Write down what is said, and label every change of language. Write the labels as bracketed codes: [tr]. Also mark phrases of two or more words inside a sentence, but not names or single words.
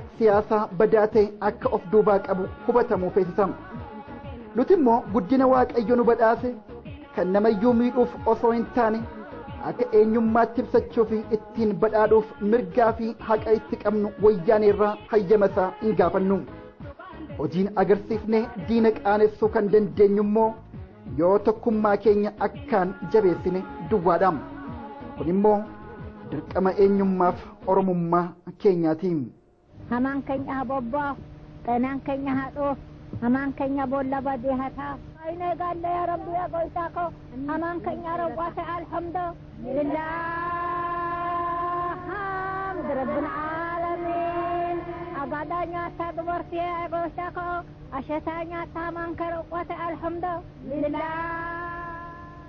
[om] siyaasaa badaa ta'e akka of duubaa qabu hubatamuu feesisam nuti immoo guddina waaqayyo nu badhaase kan namayyuu miidhuuf osoo hin taane akka eenyummaatti ibsachuuf ittiin badhaadhuuf mirgaa fi haqa itti qabnu wayyaaneerraa hayyamasaa hin gaafannu hojiin agarsiifnee diina qaanessuu kan dandeenyu immoo yoo tokkummaa keenya akkaan jabeessine duwwaadhaam kun immoo dirqama eenyummaaf oromummaa keenyaatiin hamaan keenya habobbaaf xanaan keenya haadhoof hamaan keenya boolla badee hataa ayne galle [ar] يا ربي [om] ya goytaako hamaan keenya rawwaate [ar] الحمد لله حمد رب العالمين [om] agadanya ta dubartii ya goytaako ashatanya ta hamaan keenya rawwaate alhamdulillah